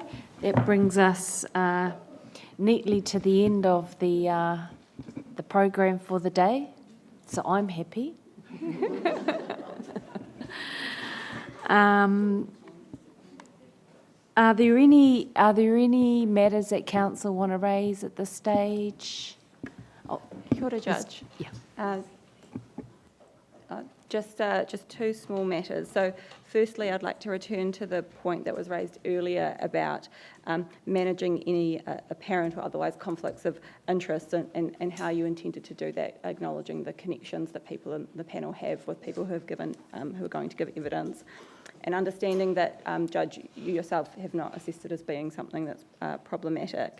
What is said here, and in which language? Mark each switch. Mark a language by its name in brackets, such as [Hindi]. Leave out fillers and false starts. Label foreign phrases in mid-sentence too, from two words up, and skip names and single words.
[English] That brings us neatly to the end of the program for the day. So I'm happy. Are there any matters that council want to raise at this stage? [Māori] Oh, kia ora, [English] Judge. Yeah. Just two small matters. So firstly, I'd like to return to the point that was raised earlier about managing any apparent or otherwise conflicts of interest and how you intended to do that, acknowledging the connections that people in the panel have with people who have given, who are going to give evidence, and understanding that, Judge, you yourself have not assessed it as being something that's problematic.